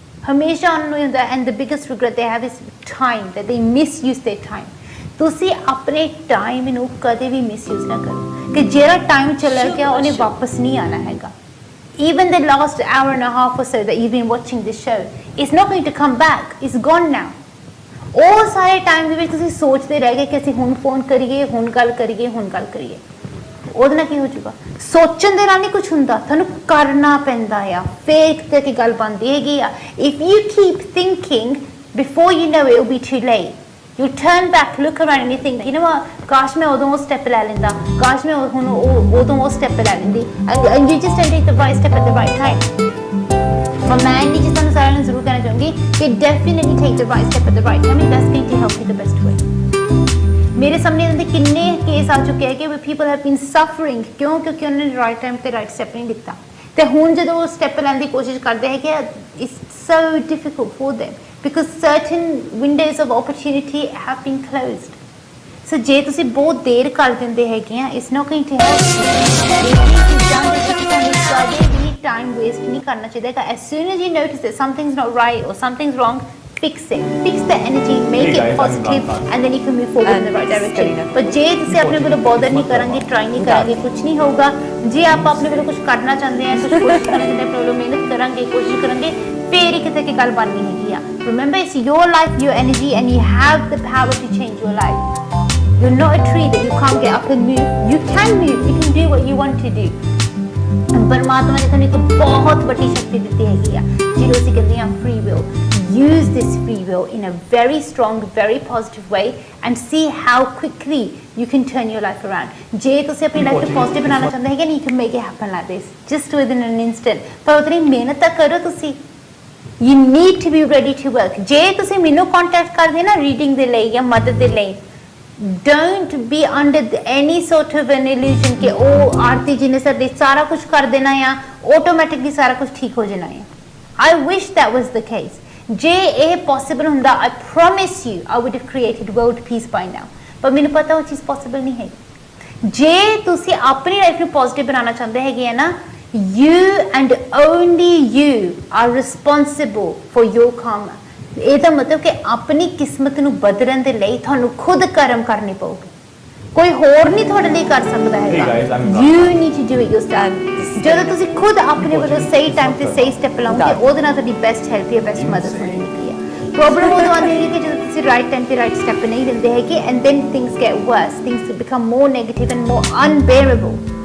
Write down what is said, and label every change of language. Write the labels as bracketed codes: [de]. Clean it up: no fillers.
[en] हमेशा उन्होंने ਹੁੰਦਾ, and the biggest regret they have is time, that they misuse their time. [pa] ਤੁਸੀਂ ਆਪਣੇ ਟਾਈਮ ਨੂੰ ਕਦੇ ਵੀ ਮਿਸਯੂਜ਼ ਨਾ ਕਰੋ, ਕਿ ਜਿਹੜਾ ਟਾਈਮ ਚਲਾ ਗਿਆ ਉਹਨੇ ਵਾਪਸ ਨਹੀਂ ਆਣਾ ਹੈਗਾ. [en] Even the last hour and a half or so that you've been watching this show, it's not going to come back. It's gone now. [pa] ਉਹ ਸਾਰੇ ਟਾਈਮ ਦੇ ਵਿੱਚ ਤੁਸੀਂ ਸੋਚਦੇ ਰਹਿ ਗਏ ਕਿ ਅਸੀਂ ਹੁਣ ਫੋਨ ਕਰੀਏ, ਹੁਣ ਗੱਲ ਕਰੀਏ, ਹੁਣ ਗੱਲ ਕਰੀਏ, ਉਹਦੇ ਨਾਲ ਕੀ ਹੋ ਜਾਊਗਾ? ਸੋਚਣ ਦੇ ਨਾਲ ਨਹੀਂ ਕੁਝ ਹੁੰਦਾ, ਤੁਹਾਨੂੰ ਕਰਨਾ ਪੈਂਦਾ ਆ, ਫੇਰ ਤੇ ਕੀ ਗੱਲ ਬਣਦੀ ਹੈਗੀ ਆ. [en] If you keep thinking, before you know it will be too late. You turn back, look around and you think, you know what, [pa] ਕਾਸ਼ ਮੈਂ ਉਦੋਂ ਉਹ ਸਟੈਪ ਲੈ ਲੈਂਦਾ, ਕਾਸ਼ ਮੈਂ ਹੁਣ ਉਦੋਂ ਉਹ ਸਟੈਪ ਲੈ ਲੈਂਦੀ, [en] and you just don't take the right step at the right time. [pa] ਪਰ ਮੈਂ ਨਹੀਂ ਜਿਸ ਤੁਹਾਨੂੰ ਸਾਰਿਆਂ ਨੂੰ ਜ਼ਰੂਰ ਕਹਿਣਾ ਚਾਹੂੰਗੀ ਕਿ [en] definitely take the right step at the right time, and that's going to help you the best way. [pa] ਮੇਰੇ ਸਾਹਮਣੇ ਇਹਨਾਂ ਦੇ ਕਿੰਨੇ ਕੇਸ ਆ ਚੁੱਕੇ ਹੈ ਕਿ [en] people have been suffering, [pa] ਕਿਉਂ? ਕਿਉਂਕਿ ਉਹਨਾਂ ਨੇ [en] right time [pa] ਤੇ [en] right step [pa] ਨਹੀਂ ਲਿੱਤਾ, ਤੇ ਹੁਣ ਜਦੋਂ ਉਹ ਸਟੈਪ ਲੈਣ ਦੀ ਕੋਸ਼ਿਸ਼ ਕਰਦੇ ਹੈ ਕਿ [en] it's so difficult for them because certain windows of opportunity have been closed. [pa] ਸੋ ਜੇ ਤੁਸੀਂ ਬਹੁਤ ਦੇਰ ਕਰ ਦਿੰਦੇ ਹੈਗੇ ਆ [en] it's not going to help [pa] ਇਹ ਚੀਜ਼ਾਂ ਦੇ ਵਿੱਚ ਤੁਹਾਨੂੰ ਕਦੇ ਵੀ ਟਾਈਮ ਵੇਸਟ ਨਹੀਂ ਕਰਨਾ ਚਾਹੀਦਾ ਹੈਗਾ [en] as soon as you notice that something's not right or something's wrong fix it, fix the energy, make Hey it guys, positive and then you can move forward in the right direction. [pa] ਪਰ ਜੇ ਤੁਸੀਂ ਆਪਣੇ ਕੋਲ bother ਨਹੀਂ ਕਰਾਂਗੇ try ਨਹੀਂ ਕਰਾਂਗੇ ਕੁਝ ਨਹੀਂ ਹੋਊਗਾ ਜੇ ਆਪਾਂ ਆਪਣੇ ਕੋਲ ਕੁਝ ਕਰਨਾ ਚਾਹੁੰਦੇ ਆ ਕੁਝ ਕੋਸ਼ਿਸ਼ ਕਰਨਾ ਚਾਹੁੰਦੇ ਆਪਣੇ ਕੋਲ ਮਿਹਨਤ ਕਰਾਂਗੇ ਕੋਸ਼ਿਸ਼ ਕਰਾਂਗੇ ਫੇਰ ਹੀ ਕਿਤੇ ਕਿ ਗੱਲ ਬਣਨੀ ਹੈਗੀ ਆ [en] remember it's your life [pa] your energy and you have the power to change your life. [en] You're not a tree that you can't get up and move. You can move. You can do what you want to do. [pa] परमात्मा ने ਤੁਹਾਨੂੰ ਇੱਕ ਬਹੁਤ ਵੱਡੀ ਸ਼ਕਤੀ ਦਿੱਤੀ ਹੈਗੀ ਆ ਜਿਹਨੂੰ ਅਸੀਂ ਕਹਿੰਦੇ ਆ free will. [en] Use this free will in a very strong, very positive way and see how quickly you can turn your life around. [pa] ਜੇ ਤੁਸੀਂ ਆਪਣੀ ਲਾਈਫ ਨੂੰ ਪੋਜ਼ਿਟਿਵ ਬਣਾਉਣਾ ਚਾਹੁੰਦੇ ਹੈਗੇ [en] you can make it happen like this just within an instant. [pa] ਪਰ ਉਤਨੀ ਮਿਹਨਤ ਤਾਂ ਕਰੋ ਤੁਸੀਂ. [en] You need to be ready to work. [pa] ਜੇ ਤੁਸੀਂ ਮੈਨੂੰ ਕੰਟੈਕਟ ਕਰਦੇ ਨਾ ਰੀਡਿੰਗ ਦੇ ਲਈ ਜਾਂ ਮਦਦ ਦੇ ਲਈ [en] don't be under any sort of an illusion [pa] ਕਿ ਉਹ ਆਰਤੀ ਜੀ ਨੇ ਸਾਡੇ ਸਾਰਾ ਕੁਝ ਕਰ ਦੇਣਾ ਆ ਆਟੋਮੈਟਿਕਲੀ ਸਾਰਾ ਕੁਝ ਠੀਕ ਹੋ ਜਾਣਾ ਆ [en] I wish that was the case. [pa] ਜੇ ਇਹ possible ਹੁੰਦਾ [en] I promise you I would have created world peace by now. [pa] ਪਰ ਮੈਨੂੰ ਪਤਾ ਉਹ ਚੀਜ਼ possible ਨਹੀਂ ਹੈ. ਜੇ ਤੁਸੀਂ ਆਪਣੀ ਲਾਈਫ ਨੂੰ ਪੋਜ਼ਿਟਿਵ ਬਣਾਉਣਾ ਚਾਹੁੰਦੇ ਹੈਗੇ ਆ ਨਾ [en] you and only you are responsible for your karma. [pa] ਇਹਦਾ ਮਤਲਬ ਕਿ ਆਪਣੀ ਕਿਸਮਤ ਨੂੰ ਬਦਲਣ ਦੇ ਲਈ ਤੁਹਾਨੂੰ ਖੁਦ ਕਰਮ ਕਰਨੇ ਪਊਗੇ ਕੋਈ ਹੋਰ ਨਹੀਂ ਤੁਹਾਡੇ ਲਈ ਕਰ ਸਕਦਾ ਹੈਗਾ [en] you need to do it yourself [pa] ਜਦੋਂ ਤੁਸੀਂ ਖੁਦ ਆਪਣੇ ਵੱਲੋਂ ਸਹੀ ਟਾਈਮ ਤੇ ਸਹੀ ਸਟੈਪ ਲਾਉਂਗੇ ਉਹਦੇ ਨਾਲ ਤੁਹਾਡੀ ਬੈਸਟ ਹੈਲਪ ਜਾਂ ਬੈਸਟ ਮਦਦ ਹੋਣੀ ਹੈਗੀ ਆ ਪ੍ਰੋਬਲਮ ਉਹ ਆਉਂਦੀ ਹੈ ਕਿ ਜਦੋਂ ਤੁਸੀਂ ਰਾਈਟ ਟਾਈਮ ਤੇ ਰਾਈਟ ਸਟੈਪ ਨਹੀਂ ਲੈਂਦੇ ਹੈਗੇ [en] and then things get worse things become more negative and more unbearable